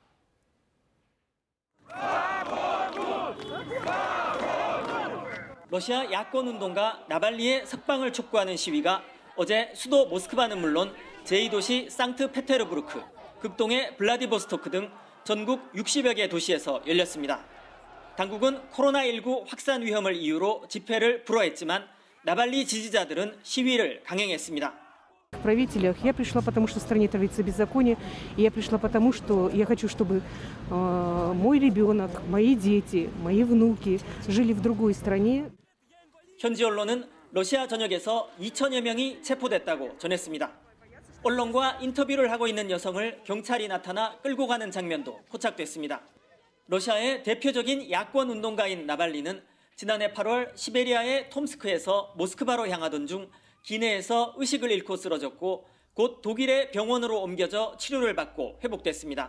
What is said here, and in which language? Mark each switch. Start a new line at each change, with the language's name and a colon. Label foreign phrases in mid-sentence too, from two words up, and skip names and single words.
Korean: 러시아 야권운동가 나발리의 석방을 촉구하는 시위가 어제 수도 모스크바는 물론 제2도시 상트페테르부르크, 극동의 블라디보스토크 등 전국 60여 개 도시에서 열렸습니다. 당국은 코로나19 확산 위험을 이유로 집회를 불허했지만 나발리 지지자들은 시위를 강행했습니다.
Russian: В правителях я пришла, потому что в стране творится беззаконие, и я пришла потому, что я хочу, чтобы мой ребенок, мои дети, мои внуки жили в другой стране.
Korean: 현지 언론은 러시아 전역에서 2천여 명이 체포됐다고 전했습니다. 언론과 인터뷰를 하고 있는 여성을 경찰이 나타나 끌고 가는 장면도 포착됐습니다. 러시아의 대표적인 야권 운동가인 나발리는 지난해 8월 시베리아의 톰스크에서 모스크바로 향하던 중 기내에서 의식을 잃고 쓰러졌고 곧 독일의 병원으로 옮겨져 치료를 받고 회복됐습니다.